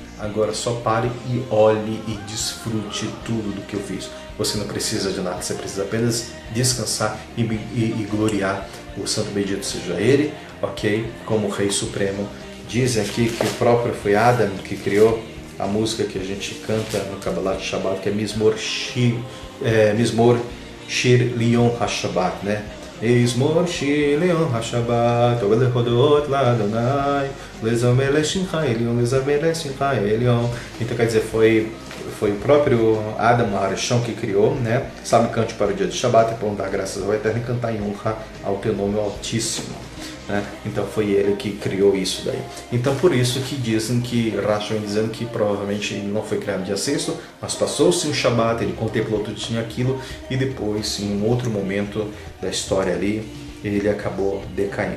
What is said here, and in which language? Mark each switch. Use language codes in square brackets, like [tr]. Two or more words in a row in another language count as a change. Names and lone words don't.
[pt] Agora só pare e olhe e desfrute tudo do que eu fiz. Você não precisa de nada, você precisa apenas descansar e gloriar o santo bendito seja ele, ok? Como o Rei Supremo. Dizem aqui que o próprio foi Adam que criou a música que a gente canta no Kabbalah de Shabbat, que é [he] מזמור שיר ליום השבת, [pt] né? [he] מזמור שיר ליום השבת, טוב להודות לאדוני, ולזמר לשמך עליון, ולזמר לשמך עליון. [pt] Então quer dizer, foi foi o próprio Adam Arishon que criou, né? Sabe, cante para o dia de Shabat, é bom dar graças ao Eterno e cantar em honra ao teu nome altíssimo. Né? Então foi ele que criou isso daí. Então por isso que dizem que Rashi vem dizendo que provavelmente ele não foi criado no dia sexto, mas passou-se um Shabat, ele contemplou tudo, tinha aquilo, e depois, em um outro momento da história ali, ele acabou decaindo.